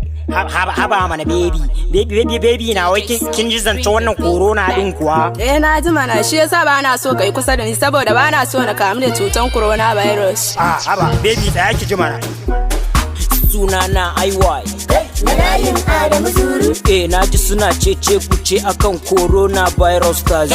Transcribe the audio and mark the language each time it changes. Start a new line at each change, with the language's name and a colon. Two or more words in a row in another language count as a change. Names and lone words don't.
Hausa: Haba, haba, haba mana, baby. Baby, baby, baby na wai kin, kin ji zance wannan corona din kuwa? Eh, na ji mana, shi yasa ba na so kai kusa da ni, saboda ba na so na kamu da cutan coronavirus. Ah, haba, baby, tsaya ki ji mana. Sunana I Y. Na layin Adamu Zuru. Eh, na ji suna cece ku ce akan coronavirus ta zo.